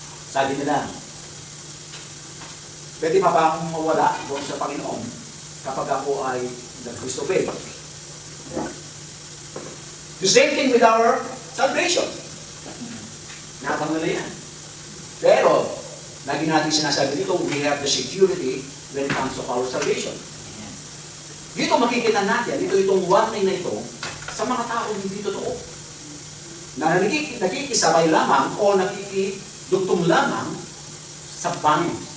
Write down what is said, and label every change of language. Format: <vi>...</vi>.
<tl>Sabi nila, pwede pa ba akong mawala doon sa Panginoon kapag ako ay nag-disobey?</tl> <en>The same thing with our salvation.</en> <tl>Natanong nila yan. Pero, lagi natin sinasabi dito,</tl> <en>we have the security when it comes to our salvation.</en> <tl>Dito makikita natin, itong warning na ito, sa mga taong hindi totoo, na nakikisabay lamang o nakikidugtong lamang sa bangin.</tl>